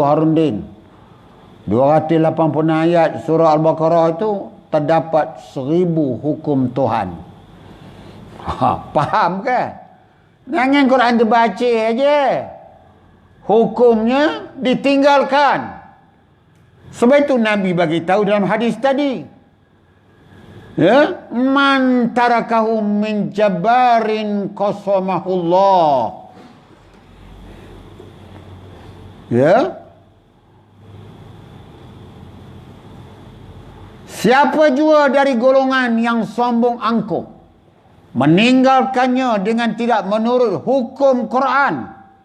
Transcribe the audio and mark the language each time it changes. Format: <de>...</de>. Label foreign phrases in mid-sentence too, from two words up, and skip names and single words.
<ms>Harundin, 286 ayat surah Al-Baqarah itu terdapat 1000 hukum Tuhan. Faham ke? Jangan Quran dibaca aja, hukumnya ditinggalkan. Sebab itu Nabi bagi tahu dalam hadis tadi,</ms> <ar>مَن تَرَكَهُ مِن جَبَّارٍ قَصَمَهُ الله.</ar> <ms>Siapa jua dari golongan yang sombong angkuh, meninggalkannya dengan tidak menurut hukum Quran.</ms>